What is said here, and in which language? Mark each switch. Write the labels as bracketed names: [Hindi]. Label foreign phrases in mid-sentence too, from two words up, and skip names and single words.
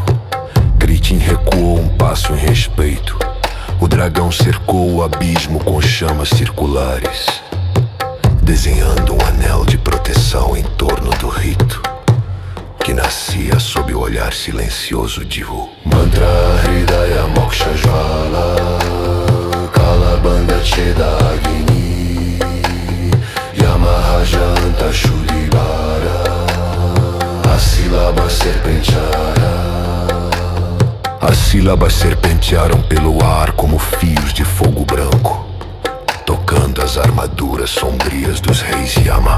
[Portuguese] Critin recuou um passo em respeito. O dragão cercou o abismo com chamas circulares, desenhando um anel de proteção em torno do rito, que nascia sob o olhar silencioso de Wu. [Sanskrit] मन्त्र हृदय मोक्ष ज्वाल कलबन्द छेद अग्नि यमहज अन्त शुदिबर As [Portuguese] sílabas serpentearam pelo ar como fios de fogo branco, tocando as armaduras sombrias dos reis Yama.